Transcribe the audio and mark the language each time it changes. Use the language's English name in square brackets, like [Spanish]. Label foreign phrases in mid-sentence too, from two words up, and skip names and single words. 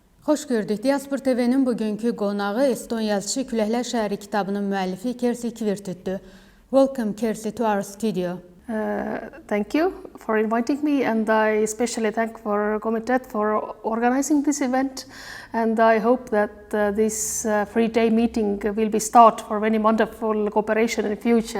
[Azerbaijani] Xoş gördük. Diaspor TV-nin bugünkü qonağı eston yazıçısı Küləklər şəhəri kitabının müəllifi Kersti Kivirüüt. [English] Welcome, Kersti, to our studio. Thank you for inviting me, and I especially thank for Komitet for organizing this event. And I hope that this three-day meeting will be start for many wonderful cooperation in the future.